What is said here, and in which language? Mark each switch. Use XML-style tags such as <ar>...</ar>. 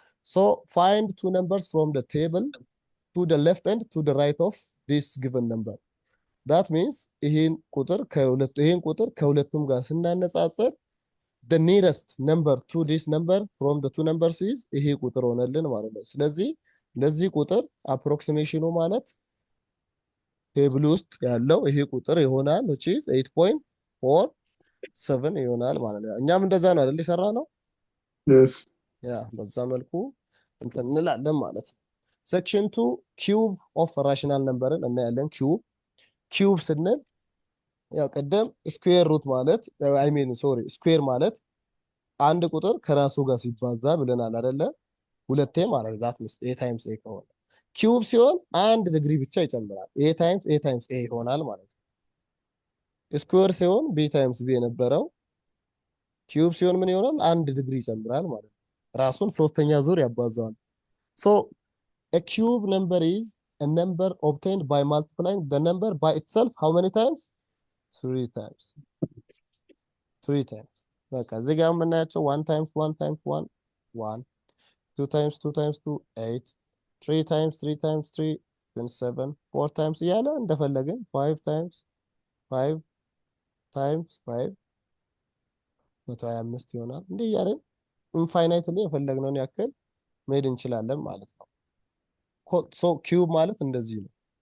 <en>So find two numbers from the table to the left and to the right of this given number. That means</en> <am>ይሄን ቁጥር ከሁለቱም ጋር ስናነጻጽር</am> <en>the nearest number to this number from the two numbers is</en> <am>ይሄ ቁጥር ሆነልን ማለት ነው። ስለዚህ ለዚህ ቁጥር አፕሮክሲሜሽኑ ማለት ቴብል ውስጥ ያለው ይሄ ቁጥር ይሆናል</am> <en>which is 8.47</en> <am>ይሆናል ማለት ነው። እኛም እንደዛ ነው አይደል የሰራነው?</am> <en>Yes.</en> <am>ያ በዛ መልኩ እንትን እንላለን ማለት ነው። ሴክሽን 2 ኪዩብ ኦፍ ራሽናል ነምበርን እናያለን። ኪዩብ ስንል ያው ቀደም ስኩዌር ሩት ማለት ስኩዌር ማለት አንድ ቁጥር ከራሱ ጋር ሲባዛ ብለናል አይደለ? ሁለቴ ማለት ነው። ዛት ሚንስ a ታይምስ a ከሆነ ኪዩብ ሲሆን አንድ ዲግሪ ብቻ ይጨምራል። a ታይምስ a ይሆናል ማለት ነው። ስኩዌር ሲሆን b ታይምስ b የነበረው ኪዩብ ሲሆን ምን ይሆናል? አንድ ዲግሪ ይጨምራል ማለት ነው። ራሱን ሶስተኛ ዙር ያባዛዋል።</am> <en>so a cube number is a number obtained by multiplying the number by itself how many times? 3 times.</en> <am>በቃ እዚህ ጋር የምናያቸው 1 times 1 times 1 1 2 times 2 times 2 8 3 times 3 times 3 27 4 times እያለ እንደፈለግን 5 times 5 times 5 125 ይሆናል። እንዲህ እያለን ኢንፋይናይትሊ የፈለግነውን ያክል መሄድ እንችላለን ማለት ነው። ሶ ኪዩብ ማለት እንደዚህ ነው።</am>